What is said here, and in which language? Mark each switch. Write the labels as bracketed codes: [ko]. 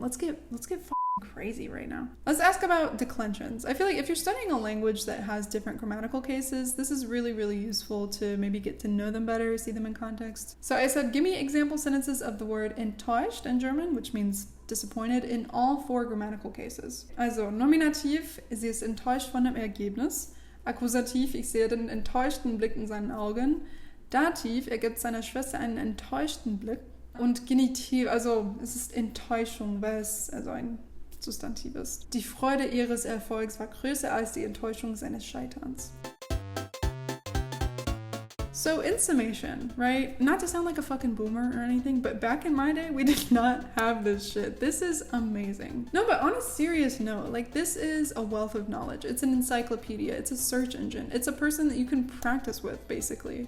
[en] Let's get crazy right now. Let's ask about declensions. I feel like if you're studying a language that has different grammatical cases, this is really, really useful to maybe get to know them better, see them in context. So I said, give me example sentences of the word enttäuscht in German, which means disappointed, in all 4 grammatical cases. [de] Also, Nominativ, sie ist enttäuscht von dem Ergebnis. Akkusativ, ich sehe den enttäuschten Blick in seinen Augen. Dativ, er gibt seiner Schwester einen enttäuschten Blick. Und Genitiv, also es ist Enttäuschung, weil es ein Substantiv ist. Die Freude ihres Erfolgs war größer als die Enttäuschung seines Scheiterns. [en] So in summation, right? Not to sound like a fucking boomer or anything, but back in my day, we did not have this shit. This is amazing. No, but on a serious note, like this is a wealth of knowledge. It's an encyclopedia. It's a search engine. It's a person that you can practice with, basically.